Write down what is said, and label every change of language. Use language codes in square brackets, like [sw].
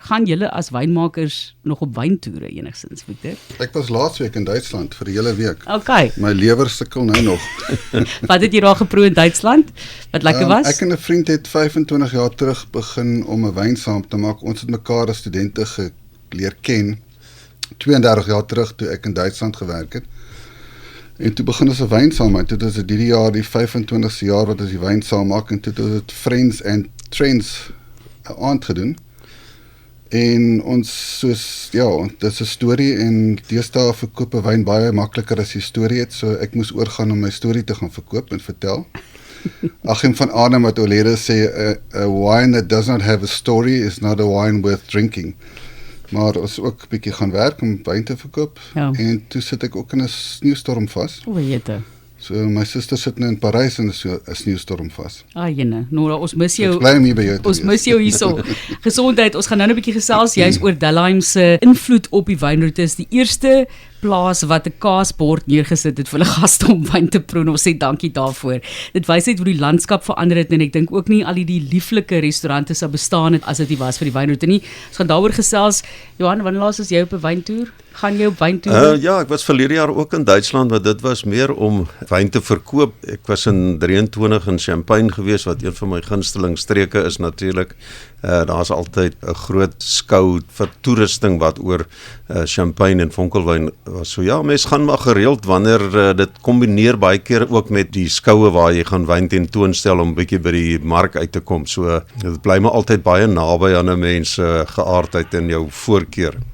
[af] Gaan julle as wynmakers nog op wyntoere enigstens, Victor? Ek was laasweek in Duitsland vir 'n hele week. Okay. My lewer sukkel nou nog. Wat het jy daar geproe in Duitsland? Wat lekker was? Ek en 'n vriend het 25 jaar terug begin om 'n wyn saam te maak. Ons het mekaar as studente geleer ken. 32 jaar terug toe ek in Duitsland gewerk het. En toe begin ons 'n wyn saam maak. Toe is dit hierdie jaar die 25ste jaar wat ons die wyn saam maak en toe het dit Friends and Trends aand gedoen. En ons soos dit is 'n storie en deesdae verkoop 'n wyn baie makliker as jy storie het, so ek moes oorgaan om my storie te gaan verkoop en vertel. Achim van Arnhem wat oorlede sê [en] a wine that does not have a story is not a wine worth drinking. [af] Maar ons ook 'n bietjie gaan werk om wyn te verkoop en toe sit ek ook in 'n sneeustorm vas. O, jette. So my suster sit nou in Parys en is so 'n sneeustorm vas. Jene, Nora, ons mis jou. Ek bly om hier by jou te Ons mis jou hierso. Gesondheid. Ons gaan nou 'n bietjie gesels juis oor Delheim se invloed op die wynroetes. Die eerste plaas wat 'n kaasbord neergesit het vir hulle gaste om wyn te proe. Ons sê dankie daarvoor. Dit wys net hoe die landskap verander het en ek dink ook nie al die lieflike restaurante sou bestaan het as dit nie was vir die wynroete nie. Ons gaan daaroor gesels. Johan, wanneer laas was jy op 'n wyntoer? Gaan jy op wyntoer? Ja, ek was verlede jaar ook in Duitsland, maar dit was meer om wyn te verkoop. Ek was in 23 in Champagne gewees, wat een van my gunsteling streke is natuurlik. Daar's altyd 'n groot skou vir toerusting wat oor champagne en vonkelwyn was. So ja, mense gaan maar gereeld wanneer dit kombineer baie keer ook met die skoue waar jy gaan wyn tentoonstel om 'n bietjie by die mark uit te kom. So dit bly maar altyd baie naby aan 'n mens geaardheid en jou voorkeur.